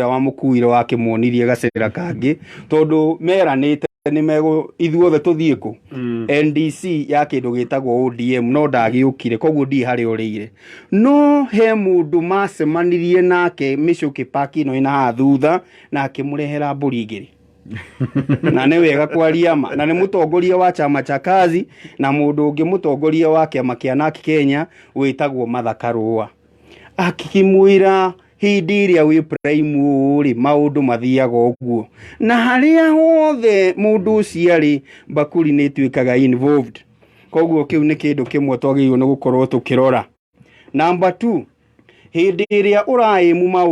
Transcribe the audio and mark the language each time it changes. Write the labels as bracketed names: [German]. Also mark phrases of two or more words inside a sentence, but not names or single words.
[Kikuyu] ũrĩa wamũkuire wakĩmuonirie gacĩra kangĩ tondũ meranĩte nĩ mego ithuothe tũthiĩ kũ NDC ya kĩndũ gĩtagwo ODM no ndagĩũkire koguo ndi harĩ orĩire no he mũndũ macemanirie nake Mĩcũkĩ Park ĩno ĩna haha thutha na akĩmũrehera mbũri igĩrĩ na nĩ wega kwaria ma na nĩ mũtongoria wa [Swahili] chama cha kazi [Kikuyu] na mũndũ ũngĩ mũtongoria wa kĩama kĩa NARC Kenya wĩtagwo Martha Karũa akĩmwĩra hindi ĩrĩa wĩ prime ũrĩ maũndũ mathiaga ũguo na harĩa hothe mũndũ ũcio arĩ bakuri nĩ tuĩkaga involved koguo kĩu nĩ kĩndũ kĩmwe twagĩrĩirwo nĩ gũkorwo tũkĩrora Number 2, hĩndĩ ĩrĩa ũraimu